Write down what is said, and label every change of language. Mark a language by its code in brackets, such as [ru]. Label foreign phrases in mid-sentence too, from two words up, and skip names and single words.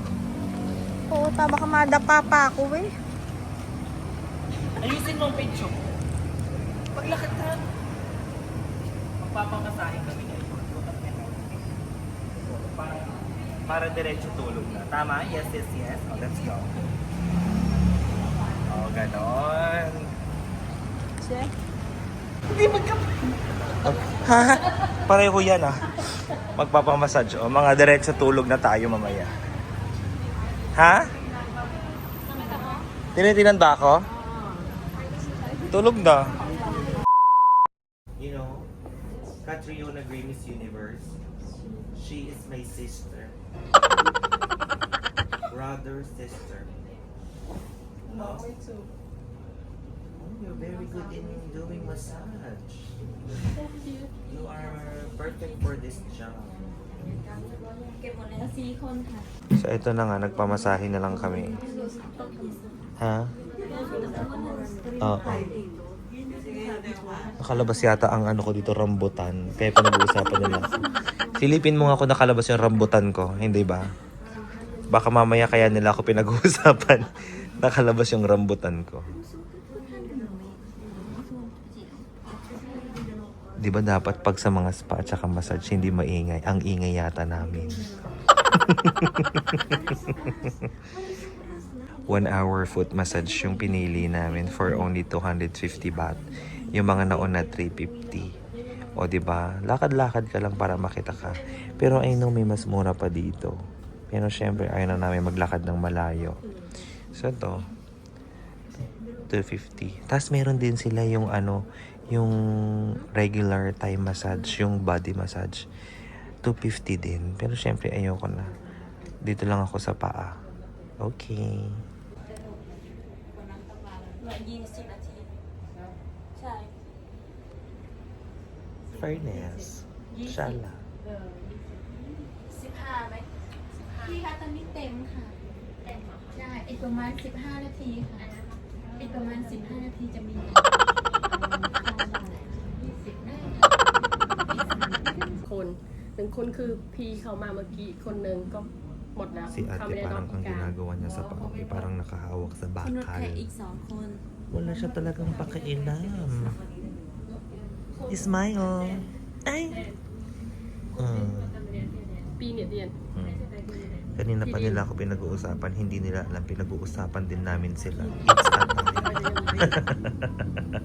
[tl] Oo, tama ka madapa pa ako eh. Ayusin mo ang picture. Paglakad ka. Magpapamasahin kami ngayon. Para diretso tulog na. Tama? [en] Yes, yes, yes. Oh, let's go. [tl] Oh, ganon. Check. Ha? Pareho yan ah. Magpapamassage. O, mga diretso tulog na tayo mamaya. Ha? Tinitinan ba ako? Tulog na. [en] You know, Catriona Gray Miss Universe. She is my sister. Brother, sister. No? You're very good in doing massage. You are perfect for this job. [tl] So ito na nga, nagpamasahe na lang kami. Ha? Oo. Nakalabas yata ang ko dito, rambutan. Kaya pinag-uusapan nila. Silipin mo nga kung nakalabas yung rambutan ko, hindi ba? Baka mamaya kaya nila ako pinag-uusapan. Nakalabas yung rambutan ko. Di ba dapat pag sa mga spa at saka massage, hindi maingay? Ang ingay yata namin. [en] 1 hour foot massage [tl] yung pinili namin [en] for only 250 baht. [tl] Yung mga nauna 350. O di ba? Lakad-lakad ka lang para makita ka. Pero [en] I know [tl] may mas mura pa dito. Pero syempre ayaw na namin maglakad ng malayo. [en] So to 250. [tl] Tapos meron din sila yung yung [en] regular Thai massage, [tl] yung [en] body massage. [tl] 250 din. Pero syempre ayoko na. Dito lang ako sa paa. Okay. Fairness. Shala. [th] 15ไหมพี่คะตอนนี้เต็มค่ะเต็มเหรอใช่อีกประมาณ15 นาทีค่ะอีกประมาณ15 นาทีจะมี คนหนึ่งคนคือพี่เขามาเมื่อกี้คนหนึ่งก็หมดแล้ว [tl] Si [th] เขา [tl] ate [th] ไม่ได้นอ [tl] parang ก ang [th] การ [tl] ginagawa niya sa paa, parang nakahawak sa [th] คนรถ [tl] bakal. [th] แขกอีก2 คน [tl] Wala siya talagang pakialam. [en] Smile. Ay! [th] ปีเนี่ยเรียน [tl] Kanina pa nila ako pinag-uusapan, hindi nila alam, pinag-uusapan din namin sila. [en] It's a time.